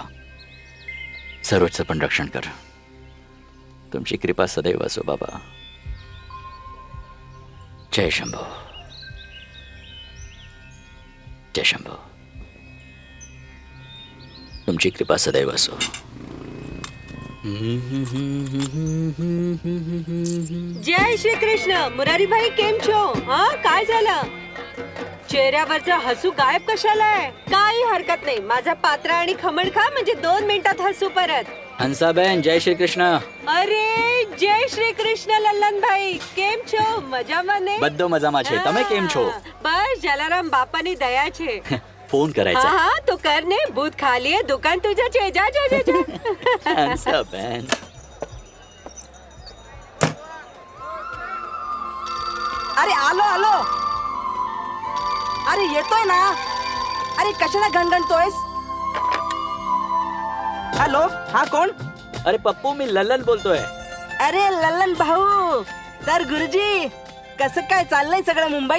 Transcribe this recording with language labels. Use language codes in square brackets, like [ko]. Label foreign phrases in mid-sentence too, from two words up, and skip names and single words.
[mr] सर्वचं पण रक्षण कर. तुमची कृपा सदैव असो बाबा. जय शंभू. जय शंभू. तुमची कृपा सदैव असो. जय श्री कृष्ण. [gu] મુરારીભાઈ કેમ છો? [mr] हा काय झालं? चेहऱ्यावरचं हसू गायब कशाला आहे? काही हरकत नाही. माझा पात्रा आणि खमण खा म्हणजे 2 मिनिटात हसू परत. हंसाबेन जय श्री कृष्ण. [gu] અરે જય શ્રી કૃષ્ણ લલ્લન ભાઈ કેમ છો? મજામાં ને? બધો મજામાં છે. તમે કેમ છો? બસ જલારામ બાપાની દયા છે. [mr] फोन करायचा. [gu] હા તો કર ને. ભૂત ખાલી [mr] है दुकान तुझं [gu] છે. [mr] जा जा जा जा. हंसाबेन. अरे आलो आलो. अरे येतोय ना. अरे कशाला गणगणतोयस? हॅलो हा कोण? अरे पप्पू मी ललन बोलतोय. अरे लल्लन भाऊ. तर गुरुजी कसं काय चाललंय सगळं मुंबईत?